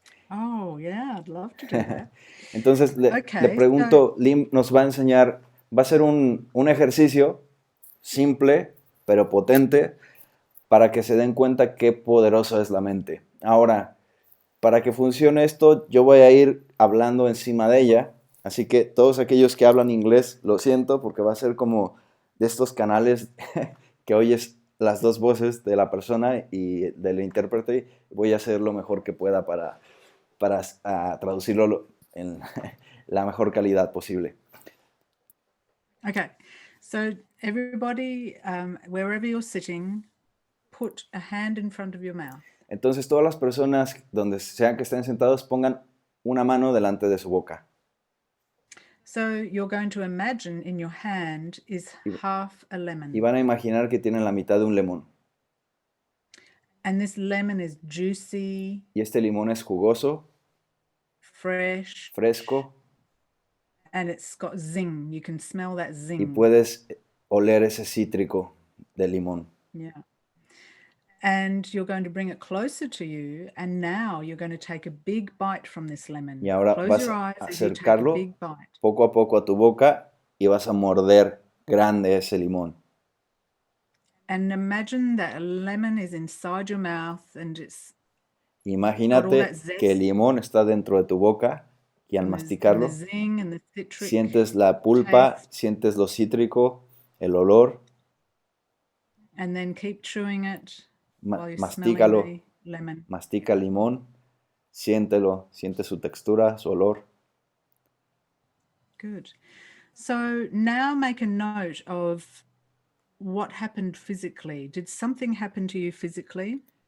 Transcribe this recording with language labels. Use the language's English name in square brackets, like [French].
[English] Oh, yeah, I'd love to do that. [Spanish] Entonces, le pregunto, Lynn nos va a enseñar, va a ser un ejercicio simple, pero potente, para que se den cuenta qué poderosa es la mente. Ahora, para que funcione esto, yo voy a ir hablando encima de ella, así que todos aquellos que hablan inglés, lo siento, porque va a ser como de estos canales que oyes las dos voces de la persona y del intérprete. Voy a hacer lo mejor que pueda para traducirlo en la mejor calidad posible. [English] Okay, so everybody, wherever you're sitting, put a hand in front of your mouth. [Spanish] Entonces todas las personas, donde sean que estén sentados, pongan una mano delante de su boca. [English] So you're going to imagine in your hand is half a lemon. [Spanish] Y van a imaginar que tienen la mitad de un limón. [English] And this lemon is juicy. [Spanish] Y este limón es jugoso. [English] Fresh. [Spanish] Fresco. [English] And it's got zing. You can smell that zing. [Spanish] Y puedes oler ese cítrico del limón. [English] Yeah. And you're going to bring it closer to you, and now you're going to take a big bite from this lemon. [Spanish] Y ahora vas a acercarlo poco a poco a tu boca y vas a morder grande ese limón. [English] And imagine that a lemon is inside your mouth and it's [Spanish] Imagínate que el limón está dentro de tu boca y al masticarlo sientes la pulpa, sientes lo cítrico, el olor. [English] And then keep chewing it. [Spanish] Mastícalo, mastica el limón, siéntelo, siente su textura, su olor. [English] Good. So now make a note of what happened physically. Did something happen to you physically?